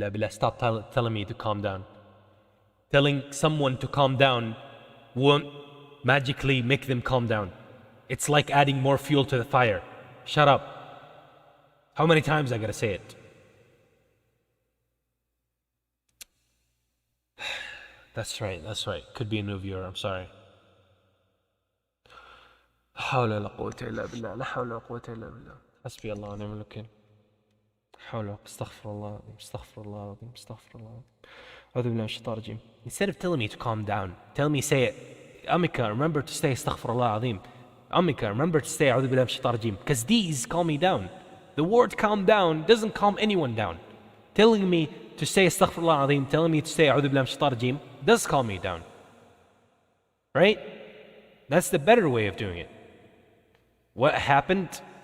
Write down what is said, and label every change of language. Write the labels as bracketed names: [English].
[English] Stop telling me to calm down. Telling someone to calm down won't magically make them calm down. It's like adding more fuel to the fire. Shut up. How many times I gotta say it? That's right. Could be a new viewer. I'm sorry. [Arabic] حول ولا قوة إلا بالله لا حول ولا قوة إلا بالله حسبي الله ونعم الوكيل حول استغفر الله استغفر الله العظيم استغفر الله أعوذ بالله من الشيطان الرجيم. [English] Instead of telling me to calm down, tell me say it. Ameka, remember to say [Arabic] استغفر الله العظيم. [English] Ameka, remember to say [Arabic] أعوذ بالله من الشيطان الرجيم. [English] Because these calm me down. The word calm down doesn't calm anyone down. Telling me to say [Arabic] استغفر الله العظيم, [English] telling me to say [Arabic] أعوذ بالله من الشيطان الرجيم [English] does calm me down. Right? That's the better way of doing it. What happened?